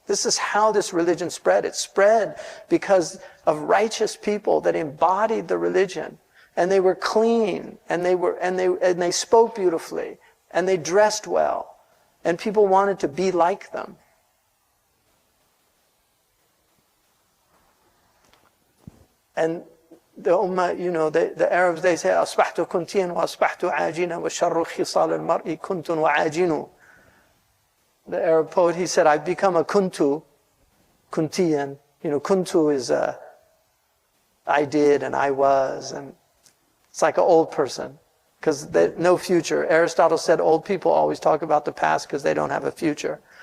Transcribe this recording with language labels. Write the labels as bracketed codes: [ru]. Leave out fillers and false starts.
[en] This is how this religion spread. It spread because of righteous people that embodied the religion, and they were clean, and they spoke beautifully, and they dressed well, and people wanted to be like them. And the Ummah, the Arabs, they say, [ar] أصبحت كنتيا وأصبحت عاجنا وشر خصال المرء كنت وعاجن. [en] The Arab poet, he said, I've become a kuntian. Kuntu is I did and I was, and it's like an old person, because no future. Aristotle said old people always talk about the past because they don't have a future.